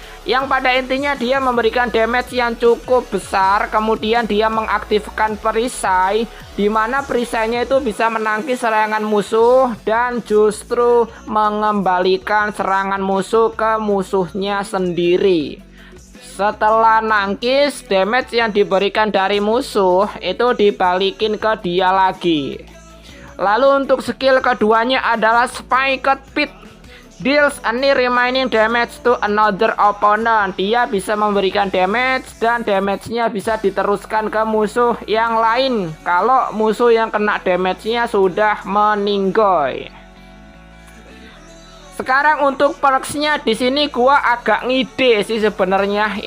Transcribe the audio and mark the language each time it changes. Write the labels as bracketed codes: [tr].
[id] Yang pada intinya dia memberikan damage yang cukup besar, kemudian dia mengaktifkan perisai, di mana perisainya itu bisa menangkis serangan musuh dan justru mengembalikan serangan musuh ke musuhnya sendiri. Setelah nangkis, damage yang diberikan dari musuh itu dibalikin ke dia lagi. Lalu untuk skill keduanya adalah Spiked Pit. [en] Deals any remaining damage to another opponent. [id] Dia bisa memberikan damage dan damage-nya bisa diteruskan ke musuh yang lain kalau musuh yang kena damage-nya sudah meninggoy. Sekarang untuk perks-nya di sini gua agak ngide sih sebenarnya.